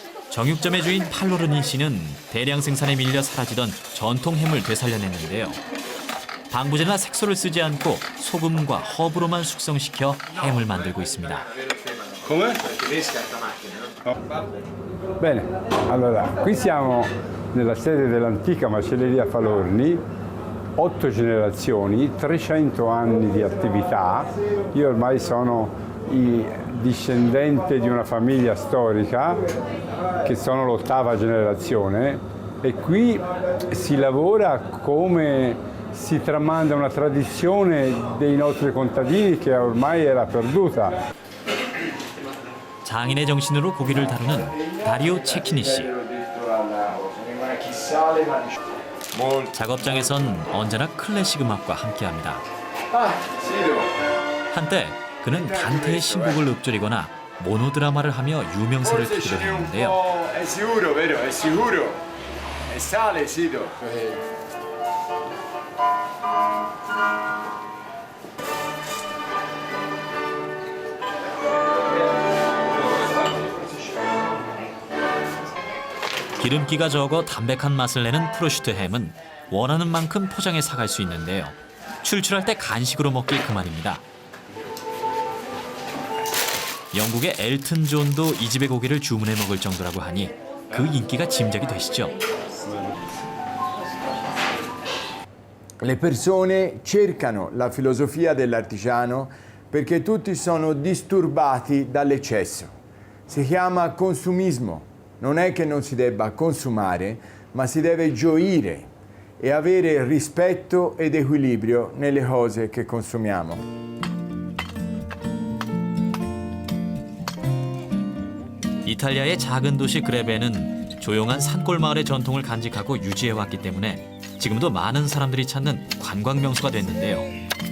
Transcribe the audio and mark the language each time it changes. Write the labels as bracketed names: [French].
[Korean] 정육점의 주인 팔로르니 씨는 대량 생산에 밀려 사라지던 전통 햄을 되살려냈는데요. 방부제나 색소를 쓰지 않고 소금과 허브로만 숙성시켜 햄을 만들고 있습니다. [Italian] Bene, allora qui siamo nella sede dell'antica macelleria Falorni, 8 generazioni, 300 anni di attività. Io ormai sono discendente di una famiglia storica che sono l'8ª generazione e qui si lavora come si tramanda una tradizione dei nostri contadini che ormai era perduta. [Korean] 장인의 정신으로 고기를 다루는 다리오 체키니 씨. 작업장에선 언제나 클래식 음악과 함께합니다. 한때 그는 단테의 신곡을 읊조리거나 모노드라마를 하며 유명세를 타기도 했는데요. 기름기가 적어 담백한 맛을 내는 프로슈트 햄은 원하는 만큼 포장해 사갈 수 있는데요. 출출할 때 간식으로 먹기 그만입니다. 영국의 엘튼 존도 이 집의 고기를 주문해 먹을 정도라고 하니 그 인기가 짐작이 되시죠? [Italian] Le persone cercano la filosofia dell'artigiano perché tutti sono disturbati dall'eccesso. Si chiama consumismo. Non è che non si debba consumare, ma si deve gioire e avere rispetto ed equilibrio nelle cose che consumiamo. [Korean] 이탈리아의 작은 도시 그레베는 조용한 산골 마을의 전통을 간직하고 유지해왔기 때문에 지금도 많은 사람들이 찾는 관광 명소가 됐는데요.